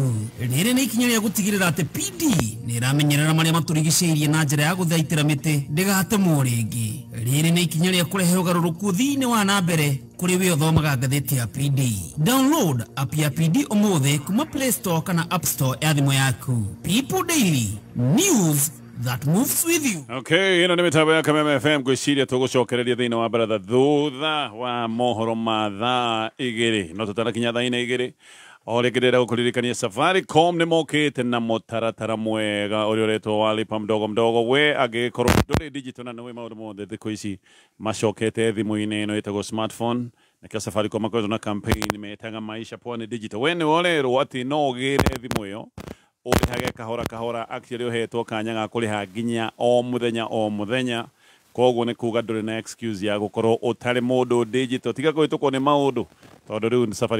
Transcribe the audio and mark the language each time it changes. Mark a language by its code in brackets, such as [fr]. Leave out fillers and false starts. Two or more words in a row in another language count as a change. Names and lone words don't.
[ki] Rĩrĩ nĩ ikinya rĩa gũtigĩrĩra atĩ PD nĩ ĩramenyerera marĩa matũrigicĩirie na njĩra ya gũthaitĩra mĩtĩ ndĩgatemwo rĩngĩ. Rĩrĩ nĩ ikinya rĩa kũrehe ũgarũrũku thĩinĩ wa na mbere kũrĩ we ũthomaga ngathĩti ya PD. [en] Download app [ki] ya PD ũmũthĩ kuma Play Store kana App Store ya thimũ yaku. [en] People Daily, news that moves with you. [ki] Okay, ĩno nĩ mĩtambo ya Kameme FM gwĩciria tũgũcokereria thĩinĩ wa baratha thutha wa mohoro ma thaa 2 no tũtanakinya thaa 2 o rĩngĩ ndĩrenda gũkũririkania Safaricom nĩ mokĩte na mũtaratara mwega ũrĩa ũretwo wa [sw] lipa mdogo mdogo. [ki] We angĩkorwo ndũrĩ digital na nĩ maũndũ mothe thikũ ici macokete thimũ-inĩ ĩno ĩtagwo smartphone na kia Safaricom makoretwo na campaign metaga maisha pwani digital wene wolero ati no gire thimu yo urihage kahora actually uhetwo kanya ga kuriha nginya o muthenya koguo ni kuga nduri na excuse ya gukorwo utari mundu digital tiga kuhitukwo ni maundu tondu riu Safaricom